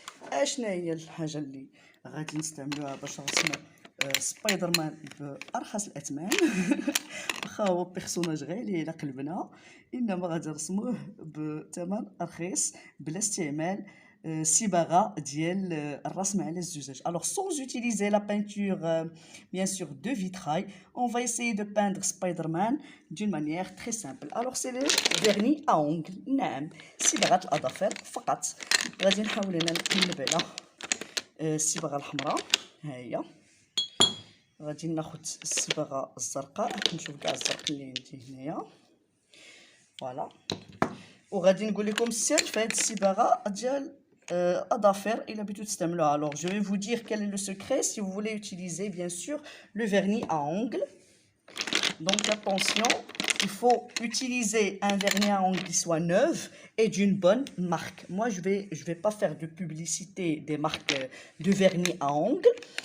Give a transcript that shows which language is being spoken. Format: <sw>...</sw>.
<ar>اشنا هي الحاجه اللي غادي نستعملوها باش نرسموا سبايدر مان بارخص الاثمان واخا هو بيرسوناج غالي على قلبنا، انما غادي نرسموه بثمن رخيص بلا استعمال صباغه ديال الرسم على الزجاج.</ar> <fr>Alors sans utiliser la peinture bien sûr de vitrail, on va essayer de peindre Spider-Man d'une manière très simple. Alors c'est le vernis à ongles.</fr> <ar>نعم، صباغه الاظافر فقط. غادي نحاول انا نقلب على الصباغه الحمراء، ها هي غادي ناخد الصباغه الزرقاء، نشوف كاع الزرق اللي عندي هنايا. فوالا، وغادي نقول لكم السر في هاد الصباغه ديال اظافر الا بغيتو تستعملوها.</ar> <fr>Alors je vais vous dire quel est le secret si vous voulez utiliser bien sûr le vernis à ongles. Donc attention, il faut utiliser un vernis à ongles qui soit neuf et d'une bonne marque. Moi je vais pas faire de publicité des marques de vernis à ongles.</fr>